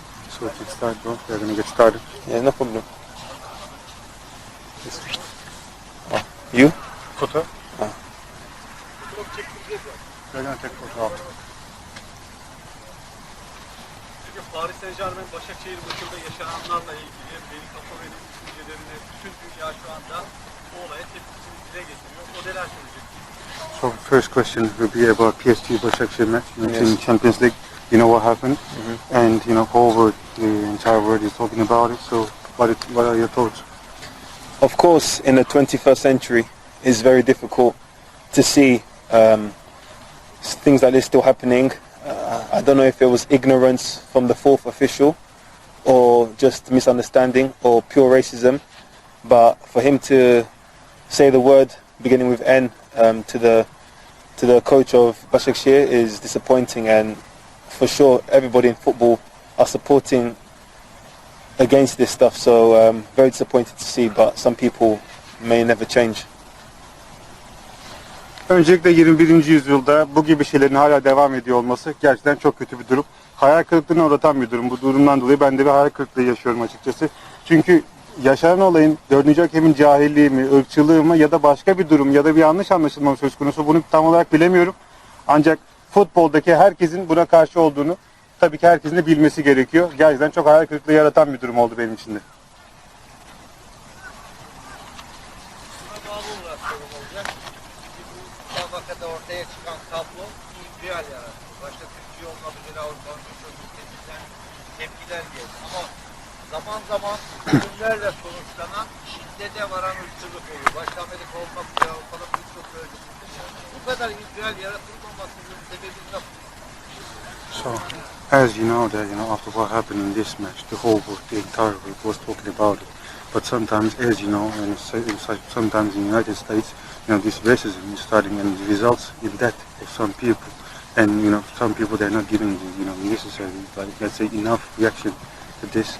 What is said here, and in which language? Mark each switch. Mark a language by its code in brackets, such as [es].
[en] So we can start, bro. We're gonna get started. Yeah, no problem. Oh, you? Photo? Oh. We're gonna take photo after. [tr] Paris Saint-Germain Başakşehir maçında yaşananlarla ilgili Benik Afobe'nin düşüncelerini bütün dünya şu anda bu olaya tepkisini dile getiriyor. O neler söyleyecek? [en] So first question will be about PSG Başakşehir match in Champions League. You know what happened, and you know over the entire world is talking about it. So what are your thoughts? Of course, in the 21st century, it's very difficult to see things like this still happening. I don't know if it was ignorance from the fourth official or just misunderstanding or pure racism, but for him to say the word beginning with N to the coach of Başakşehir is disappointing, and for sure everybody in football are supporting against this stuff, so very disappointed to see, but some people may never change. [tr] Öncelikle 21. yüzyılda bu gibi şeylerin hala devam ediyor olması gerçekten çok kötü bir durum. Hayal kırıklığına uğratan bir durum. Bu durumdan dolayı ben de bir hayal kırıklığı yaşıyorum açıkçası. Çünkü yaşanan olayın 4. hakemin cahilliği mi, ırkçılığı mı ya da başka bir durum ya da bir yanlış anlaşılma söz konusu, bunu tam olarak bilemiyorum. Ancak futboldaki herkesin buna karşı olduğunu tabii ki herkesin de bilmesi gerekiyor. Gerçekten çok hayal kırıklığı yaratan bir durum oldu benim için de. Buna bağlı olarak sorum olacak. Bu tabakada ortaya çıkan tablo infial yarattı. Başta Türkiye olmak üzere Avrupa'nın birçok ülkesinden tepkiler geldi. Ama zaman zaman ölümlerle sonuçlanan şiddete varan ırkçılık oluyor. Başta Amerika olmak üzere Avrupa'nın birçok bölgesinde. Bu kadar infial yaratılmamasının sebebi ne? [en] So, as you know that, after what happened in this match, the whole world, the entire world was talking about it. But sometimes, as you know, and sometimes in the United States, this racism is starting and it results in death of some people. And, some people, they're not giving the, necessary, like, let's say, enough reaction to this.